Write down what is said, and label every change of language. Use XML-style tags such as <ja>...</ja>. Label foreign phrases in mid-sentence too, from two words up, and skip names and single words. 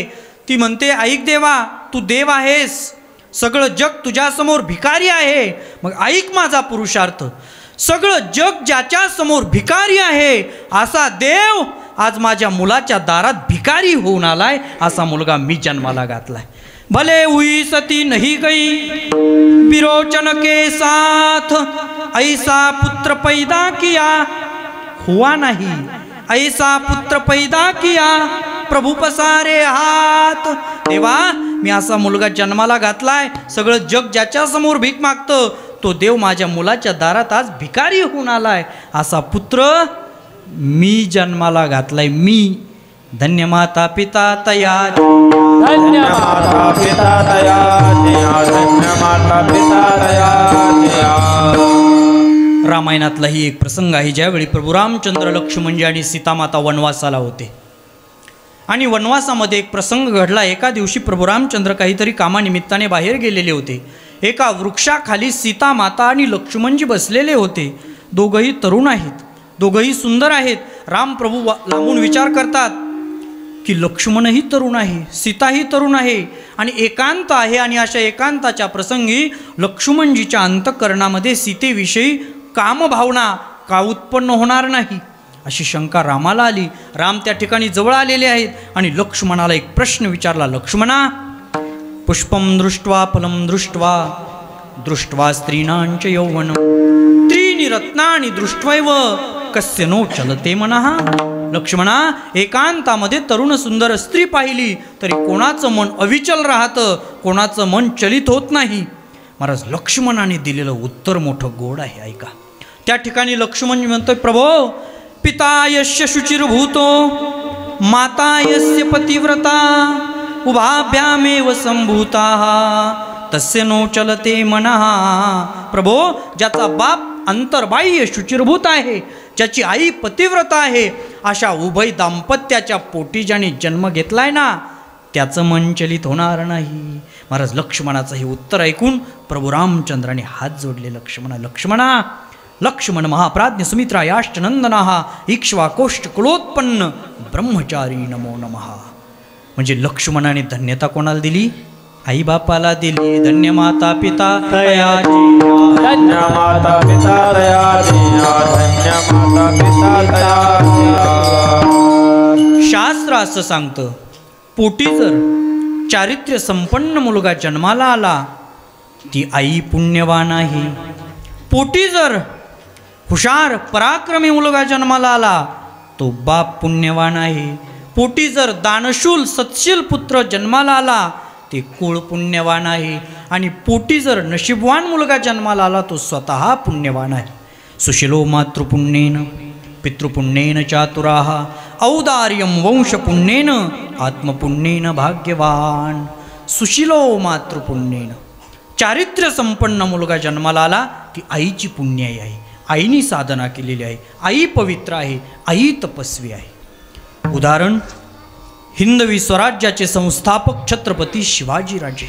<mr>ती म्हणते ऐक देवा, तू देव आहेस, सगळं जग तुझ्यासमोर भिकारी आहे, मग ऐक माझा पुरुषार्थ. सगळं जग ज्याच्या समोर भिकारी आहे असा देव आज माझ्या मुलाच्या दारात भिकारी होऊन आलाय. असा मुलगा मी जन्माला घातलाय.</mr> <hi>भले हुई सती नहीं गई विरोचन के साथ, ऐसा पुत्र पैदा किया हुआ नहीं, ऐसा पुत्र पैदा किया प्रभु पसारे हाथ.</hi> <mr>देवा मी असा मुलगा जन्माला घातलाय, सगळं जग ज्याच्या समोर भीक मागतं तो देव माझ्या मुलाच्या दारात आज भिकारी होऊन आलाय, असा पुत्र मी जन्माला घातलाय मी. धन्य माता पिता तया, धन्य माता पिता तया जया, धन्य माता पिता तया जया. रामायणातलाही एक प्रसंग आहे, ज्यावेळी प्रभू रामचंद्र, लक्ष्मणजी आणि सीतामाता वनवासाला होते आणि वनवासामध्ये एक प्रसंग घडला. एका दिवशी प्रभू रामचंद्र काहीतरी कामानिमित्ताने बाहेर गेलेले होते. एका वृक्षाखाली सीतामाता आणि लक्ष्मणजी बसलेले होते. दोघंही तरुण आहेत, दोघंही सुंदर आहेत. रामप्रभू लांबून विचार करतात की लक्ष्मणही तरुण आहे, सीताही तरुण आहे आणि एकांत आहे, आणि अशा एकांताच्या प्रसंगी लक्ष्मणजीच्या अंतःकरणामध्ये सीतेविषयी कामभावना का उत्पन्न होणार नाही अशी शंका रामाला आली. राम त्या ठिकाणी जवळ आलेले आहेत आणि लक्ष्मणाला एक प्रश्न विचारला. लक्ष्मणा,</mr> <sa>पुष्पम दृष्ट्वा फलम दृष्ट्वा दृष्ट्वा स्त्रीणांच यौवनम त्रीणि रत्नानि दृष्ट्वैव कस्य नो चलते मनः.</sa> <mr>लक्ष्मणा, एकांतामध्ये तरुण सुंदर स्त्री पाहिली तरी कोणाचं मन अविचल राहतं, कोणाचं मन चलित होत नाही. महाराज, लक्ष्मणाने दिलेलं उत्तर मोठं गोड आहे, ऐका. त्या ठिकाणी लक्ष्मण म्हणतोय,</mr> <sa>प्रभो, पिता यस्य शुचिर्भूतो माता यस्य पतिव्रता उभाभ्यामेव संभूताः तस्य नो चलते मनः.</sa> <mr>प्रभो, ज्याचा बाप अंतर्बाह्य शुचिर्भूत आहे, ज्याची आई पतिव्रता आहे, अशा उभय दाम्पत्याच्या पोटी ज्याने जन्म घेतलाय ना, त्याचं मन चलित होणार नाही. महाराज, लक्ष्मणाचं हे उत्तर ऐकून प्रभू रामचंद्राने हात जोडले.</mr> <sa>लक्ष्मणा, लक्ष्मण महाप्राज्ञ सुमित्रा याश्च नंदनाः इक्ष्वाकोष्ठ कुलोत्पन्न ब्रह्मचारी नमो नमः.</sa> <mr>म्हणजे लक्ष्मणाने धन्यता कोणाला दिली? आई बापाला दिली. धन्य माता पिता तयाची, धन्य माता पिता तया जया, धन्य माता पिता तया जया. शास्त्र असं सांगतं, पोटी जर चारित्र्य संपन्न मुलगा जन्माला आला ती आई पुण्यवान आहे. पोटी जर हुशार पराक्रमी मुलगा जन्माला आला तो बाप पुण्यवान आहे. पोटी जर दानशूल सत्शील पुत्र जन्माला आला ते कुळ पुण्यवान आहे. आणि पोटी जर नशीबवान मुलगा जन्माला आला तो स्वतः पुण्यवान आहे.</mr> <sa>सुशीलो मातृपुण्येन पितृपुण्येन चातुराः औदार्यं वंशपुण्येन आत्मपुण्येन भाग्यवान. सुशीलो मातृपुण्येन,</sa> <mr>चारित्र्य संपन्न मुलगा जन्माला आला की आईची पुण्याई आहे, आईनी साधना केलेली आहे, आई पवित्र आहे, आई तपस्वी आहे. उदाहरण, हिंदवी स्वराज्याचे संस्थापक छत्रपती शिवाजीराजे.</mr>